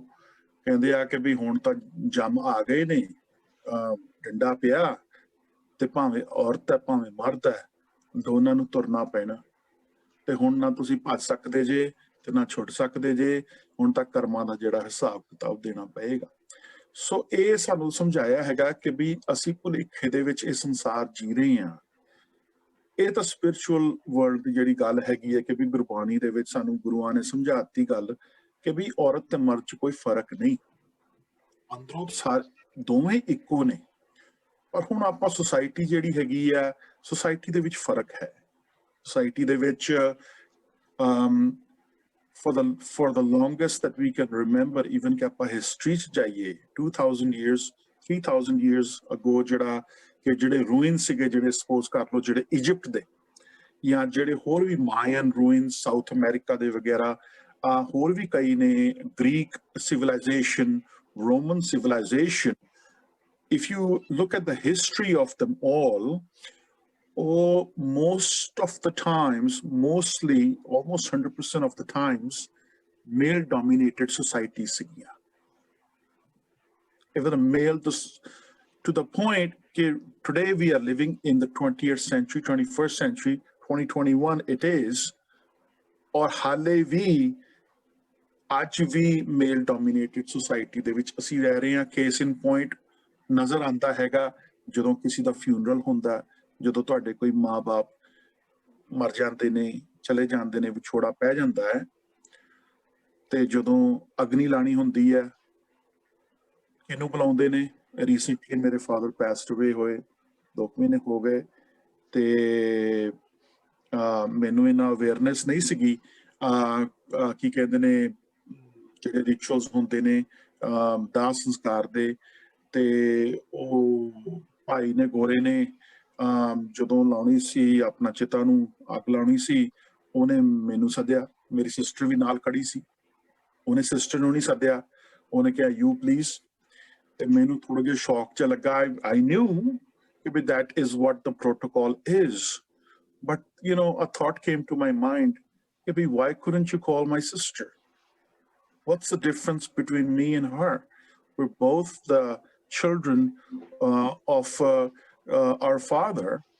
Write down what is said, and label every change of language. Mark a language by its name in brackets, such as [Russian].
[Punjabi] कहते आ कि भी हुण तां जम आ गए ने, डंडा पिया ते भावें औरत है भावें मर्द है, दोनों नूं तुरना पैना ते हुण ना तुसीं भज सकदे जे ते ना छुट सकदे जे। हुण तां कर्मां दा जिहड़ा हिसाब किताब देना पएगा। सो ਇਹ ਸਾਨੂੰ ਸਮਝਾਇਆ ਹੈਗਾ ਕਿ ਵੀ ਅਸੀਂ ਭੁਲੇਖੇ ਦੇ ਵਿੱਚ ਇਹ ਸੰਸਾਰ ਜੀ ਰਹੇ ਹਾਂ। ਇਹ ਤਾਂ ਸਪਿਰਚੁਅਲ ਵਰਲਡ ਦੀ ਜਿਹੜੀ ਗੱਲ ਹੈਗੀ ਹੈ ਕਿ ਵੀ ਗੁਰਬਾਣੀ ਦੇ ਵਿੱਚ ਸਾਨੂੰ ਗੁਰੂਆਂ ਨੇ ਸਮਝਾਤੀ ਗੱਲ ਕਿ ਵੀ ਔਰਤ ਤੇ ਮਰਦ 'ਚ ਕੋਈ ਫਰਕ ਨਹੀਂ, ਅੰਦਰੋਂ ਦੋਵੇਂ ਇੱਕੋ ਨੇ। ਪਰ ਹੁਣ ਆਪਾਂ ਸੁਸਾਇਟੀ ਜਿਹੜੀ ਹੈਗੀ ਆ, ਸੁਸਾਇਟੀ ਦੇ ਵਿੱਚ ਫਰਕ ਹੈ। ਸੁਸਾਇਟੀ ਦੇ ਵਿੱਚ [English] for the longest that we can remember, even [Punjabi] ਕਿ ਆਪਾਂ ਹਿਸਟਰੀ 'ਚ ਜਾਈਏ [English] 2000 years 3000 years ago, [Punjabi] ਜਿਹੜਾ ਕਿ ਜਿਹੜੇ ਰੂਇਨ ਸੀਗੇ, ਜਿਹੜੇ ਸਪੋਜ਼ ਕਰ ਲਓ ਜਿਹੜੇ ਇਜਿਪਟ ਦੇ, ਜਾਂ ਜਿਹੜੇ ਹੋਰ ਵੀ ਮਾਇਨ ਰੂਇਨ ਸਾਊਥ ਅਮਰੀਕਾ ਦੇ ਵਗੈਰਾ, ਹੋਰ ਵੀ ਕਈ ਨੇ, Greek civilisation, Roman civilisation. [English] if you look at the history of them all, most of the times, mostly almost 100% of the times, male dominated societies [Punjabi] ਸੀਗੀਆਂ। [English] even a male to the point that today we are living in the 20th century, 21st century, 2021 it is, [Punjabi] ਔਰ ਹਾਲੇ ਵੀ ਅੱਜ ਵੀ ਮੇਲ dominated society ਦੇ ਵਿੱਚ ਅਸੀਂ ਰਹਿ ਰਹੇ ਹਾਂ। [English] case in point [Punjabi] ਨਜ਼ਰ ਆਉਂਦਾ ਹੈਗਾ ਜਦੋਂ ਕਿਸੇ ਦਾ ਫਿਊਨਰਲ ਹੁੰਦਾ, ਜਦੋਂ ਤੁਹਾਡੇ ਕੋਈ ਮਾਂ-ਬਾਪ ਮਰ ਜਾਂਦੇ ਨੇ, ਚਲੇ ਜਾਂਦੇ ਨੇ, ਵਿਛੋੜਾ ਪੈ ਜਾਂਦਾ ਹੈ, ਤੇ ਜਦੋਂ ਅਗਨੀ ਲਾਣੀ ਹੁੰਦੀ ਹੈ, ਇਹਨੂੰ ਬੁਲਾਉਂਦੇ ਨੇ। ਰੀਸੈਂਟਲੀ ਮੇਰੇ ਫਾਦਰ ਪੈਸਡ ਅਵੇ ਹੋਏ, 2 ਮਹੀਨੇ ਹੋ ਗਏ, ਤੇ ਮੈਨੂੰ ਇਹਨਾਂ ਅਵੇਅਰਨੈਸ ਨਹੀਂ ਸੀਗੀ। ਕੀ ਕਹਿੰਦੇ ਨੇ, ਜਿਹੜੇ ਰਿਚੁਅਲਸ ਹੁੰਦੇ ਨੇ ਦਾਹ ਸੰਸਕਾਰ ਦੇ, ਤੇ ਉਹ ਭਾਈ ਨੇ ਗੋਰੇ ਨੇ ਜਦੋਂ ਲਾਉਣੀ ਸੀ ਆਪਣਾ ਚਿਤਾ ਨੂੰ ਅੱਗ ਲਾਉਣੀ ਸੀ, ਉਹਨੇ ਮੈਨੂੰ ਸੱਦਿਆ, ਮੇਰੀ ਸਿਸਟਰ ਵੀ ਨਾਲ ਖੜੀ ਸੀ, ਉਹਨੇ ਸਿਸਟਰ ਨੂੰ ਨਹੀਂ ਸੱਦਿਆ, ਉਹਨੇ ਕਿਹਾ [English] You please. [Punjabi] ਤੇ ਮੈਨੂੰ ਥੋੜਾ ਜਿਹਾ ਸ਼ੌਕ ਜਿਹਾ ਲੱਗਾ। [English] I knew [Punjabi] ਕਿ ਵੀ [English] that is what the protocol is, but you know a thought came to my mind [Punjabi] कि भी [English] why couldn't you call my sister? What's the difference between me and her? We're both the children of our father।